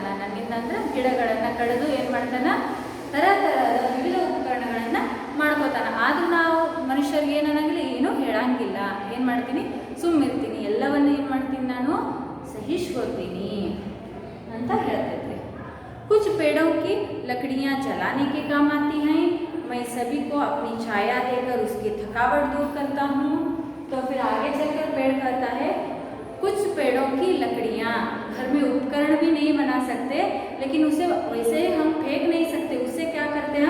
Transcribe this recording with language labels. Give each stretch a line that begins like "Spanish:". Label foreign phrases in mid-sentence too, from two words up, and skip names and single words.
Kannada: ನನ್ನಿಂದ ಅಂದ್ರೆ ಗಿಡಗಳನ್ನು ಕಡಿದು ಏನು ಮಾಡ್ತಾನ? ಥರದ ವಿವಿಧ ಉಪಕರಣಗಳನ್ನು ಮಾಡ್ಕೋತಾನ. ಆದರೂ ನಾವು ಮನುಷ್ಯರಿಗೆ ಏನನ್ನಾಗಲಿ ಏನೂ ಹೇಳಂಗಿಲ್ಲ. ಏನು ಮಾಡ್ತೀನಿ? ಸುಮ್ಮಿರ್ತೀನಿ. ಎಲ್ಲವನ್ನೂ ಏನು ಮಾಡ್ತೀನಿ? ನಾನು ಸಹಿಸ್ಕೋತೀನಿ ಅಂತ ಹೇಳ್ತೈತೆ.
Hindi: कुछ पेड़ों की लकड़ियाँ जलाने के काम आती हैं। मैं सभी को अपनी छाया देकर उसकी थकावट दूर करता हूँ। तो फिर आगे चलकर पेड़ कहता है कुछ पेड़ों की लकड़ियाँ, घर में उपकरण भी नहीं बना सकते, लेकिन उसे वैसे हम फेंक नहीं सकते, उससे क्या करते हैं?